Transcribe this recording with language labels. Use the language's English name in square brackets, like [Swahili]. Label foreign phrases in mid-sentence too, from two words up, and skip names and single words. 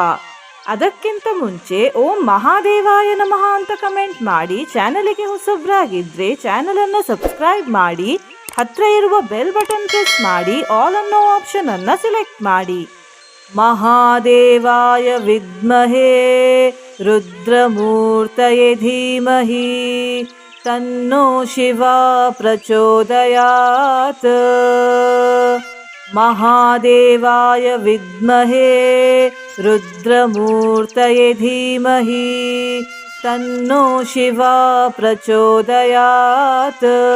[Kannada] ಅದಕ್ಕಿಂತ ಮುಂಚೆ [Sanskrit] ಓಂ ಮಹಾದೇವಾಯ ನಮಃ [Kannada] ಅಂತ ಕಮೆಂಟ್ ಮಾಡಿ, ಚಾನಲಿಗೆ ಹೊಸಬ್ರಾಗಿದ್ರೆ ಚಾನಲ್ ಅನ್ನು ಸಬ್ಸ್ಕ್ರೈಬ್ ಮಾಡಿ, ಹತ್ರ ಇರುವ [English] bell button press [Kannada] ಮಾಡಿ, ಆಲ್ ಅನ್ನೋ ಆಪ್ಷನ್ ಅನ್ನ ಸಿಲೆಕ್ಟ್ ಮಾಡಿ. [Sanskrit] ಮಹಾದೇವಾಯ ವಿದ್ಮಹೇ ರುದ್ರಮೂರ್ತಯೇ ಧೀಮಹಿ ತನ್ನೋ ಶಿವ ಪ್ರಚೋದಯಾತ್. ಮಹಾದೇವಾಯ ವಿದ್ಮಹೇ ರುದ್ರಮೂರ್ತಯೇ ಧೀಮಹಿ ತನ್ನೋ ಶಿವ ಪ್ರಚೋದಯಾತ್.